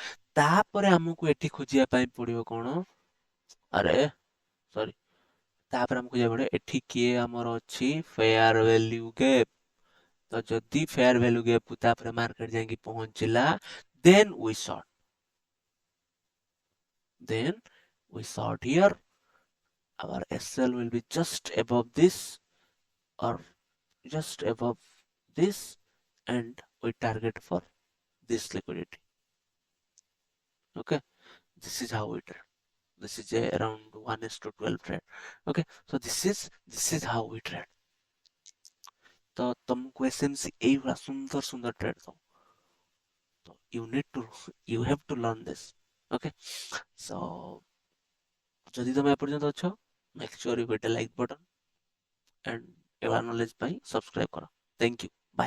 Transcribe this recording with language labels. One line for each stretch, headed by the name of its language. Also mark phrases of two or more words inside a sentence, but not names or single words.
Odia: ତାପରେ ଆମକୁ ଏଠି ଖୋଜିବା ପାଇଁ ପଡିବ କଣ, ଆରେ ସରି, ତାପରେ ଆମକୁ ଖୋଜିବାକୁ ପଡିବ ଏଠି କିଏ ଆମର ଅଛି,
English: fair value gap,
Odia: ତ ଯଦି
English: fair value gap
Odia: ତାପରେ ମାର୍କେଟ ଯାଇକି ପହଞ୍ଚିଲା,
English: then we sort, then we sort here, our SL will be just above this or just above this, and we target for this liquidity, okay. This is how we trade, this is a around 1:12 trade, okay. So this is how we trade।
Odia: ତ ତମକୁ ଏସଏମସି ଏଇଭଳିଆ ସୁନ୍ଦର ସୁନ୍ଦର ଟ୍ରେଡ୍ ଦବ,
English: you have to learn this.
Odia: Okay, so ଯଦି ତମେ ଏପର୍ଯ୍ୟନ୍ତ ଅଛ,
English: make sure you hit the like button and
Odia: ଏଭଳିଆ knowledge ପାଇଁ subscribe କର.
English: Thank you.